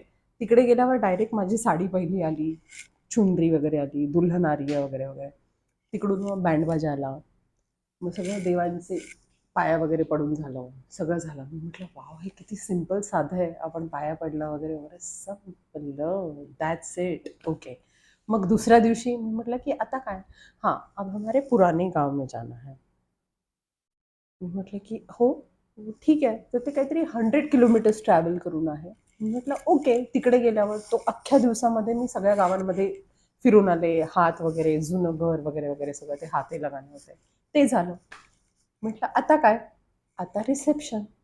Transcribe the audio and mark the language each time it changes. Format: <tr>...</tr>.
<mr>तिकडे गेल्यावर डायरेक्ट माझी साडी पहिली आली, चुनरी वगैरे आली, दुल्हन आर्य वगैरे वगैरे. तिकडून मग बँडबाजा आला. मग सगळं देवांचे पाया वगैरे पडून झालं, सगळं झालं. मी म्हटलं वाव, हे किती सिम्पल साधं आहे. आपण पाया पडलं वगैरे वगैरे, संपलं,</mr> <en>That's it.</en> <mr>ओके. मग दुसऱ्या दिवशी मी म्हटलं की आता काय?</mr> <hi>हां, अब हमारे पुराने गाव में जाना है.</hi> <mr>मी म्हटलं की हो, ठीक आहे. तर ते काहीतरी 100 किलोमीटर्स ट्रॅव्हल करून आहे. मी म्हटलं ओके. तिकडे गेल्यावर तो अख्ख्या दिवसामध्ये मी सगळ्या गावांमध्ये फिरून आले. हात वगैरे, जुनं घर वगैरे वगैरे सगळं, ते हाते लगाने होते, ते झालं. म्हटलं आता काय? आता रिसेप्शन.</mr>